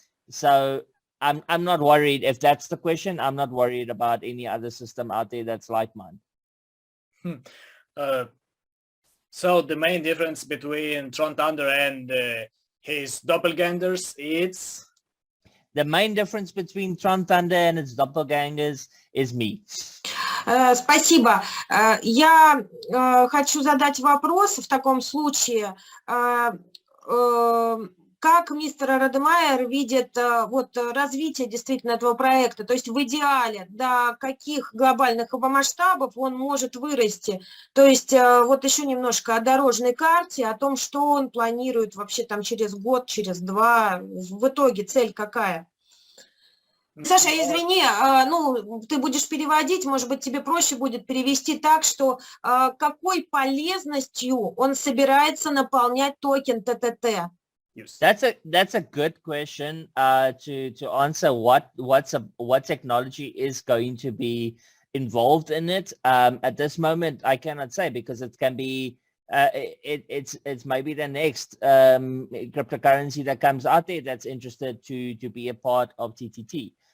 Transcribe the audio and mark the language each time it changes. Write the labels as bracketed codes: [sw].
[en] So I'm not worried. If that's the question, I'm not worried about any other system out there that's like mine. So the main difference between TronThunder and his doppelgangers is? The main difference between TronThunder and its doppelgangers is me. [ru] Спасибо. Я хочу задать вопрос в таком случае. Как мистер Редмайер видит вот развитие действительно этого проекта? То есть в идеале до каких глобальных масштабов он может вырасти? То есть вот еще немножко о дорожной карте, о том, что он планирует вообще там через год, через 2. В итоге цель какая? Саша, извини, ну, ты будешь переводить, может быть, тебе проще будет перевести так, что какой полезностью он собирается наполнять токен ТТТ? [en] That's a good question to answer what technology is going to be involved in it. At this moment, I cannot say because it can be it's maybe the next cryptocurrency that comes out there that's interested to be a part of TTT.